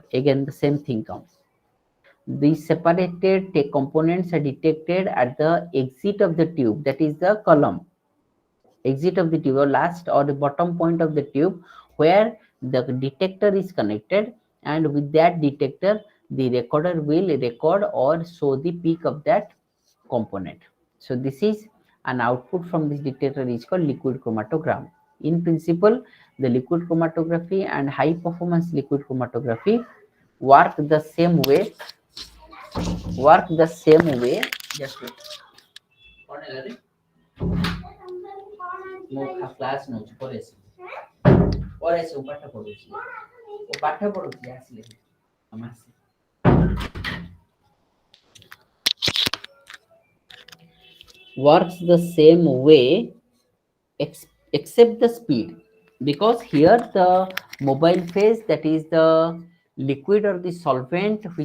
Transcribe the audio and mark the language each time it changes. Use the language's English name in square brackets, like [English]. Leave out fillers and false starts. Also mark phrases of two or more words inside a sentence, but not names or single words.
[English] Again the same thing comes. These separated components are detected at the exit of the tube, that is the column, exit of the tube or last or the bottom point of the tube, where the detector is connected, and with that detector the recorder will record or show the peak of that component. So this is an output from this detector is called liquid chromatogram. In principle, the liquid chromatography and high performance liquid chromatography work the same way. Just wait. [Odia] ମୁଁ କ୍ଲାସ୍ ନଉଛି ପରେ ଆସିବୁ ପାଠ ପଢୁଛି ଆସିଲେ [English] works the same way except the speed, because here the mobile phase, that is the liquid or the solvent